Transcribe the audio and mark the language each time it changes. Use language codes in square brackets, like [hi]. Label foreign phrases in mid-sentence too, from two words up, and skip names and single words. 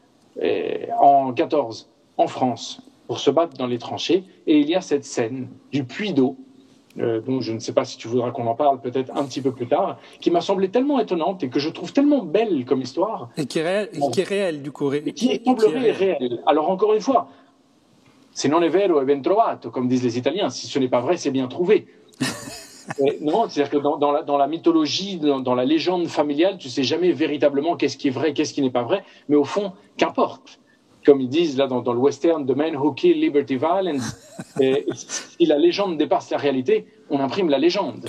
[fr] en 14 en France pour se battre dans les tranchées, et il y a cette scène du puits d'eau, dont je ne sais pas si tu voudras qu'on en parle peut-être un petit peu plus tard, qui m'a semblé tellement étonnante et que je trouve tellement belle comme histoire. Et qui est réelle, du coup. Et qui semblerait réelle. Alors encore une fois, [it] se non è vero è ben trovato, [fr] comme disent les Italiens. Si ce n'est pas vrai, c'est bien trouvé. Non, c'est-à-dire que dans la mythologie, dans la légende familiale, tu sais jamais véritablement qu'est-ce qui est vrai, qu'est-ce qui n'est pas vrai, mais au fond, qu'importe. Comme ils disent là dans le western, The Man Who Killed Liberty Valance, si la légende dépasse la réalité, on imprime la légende.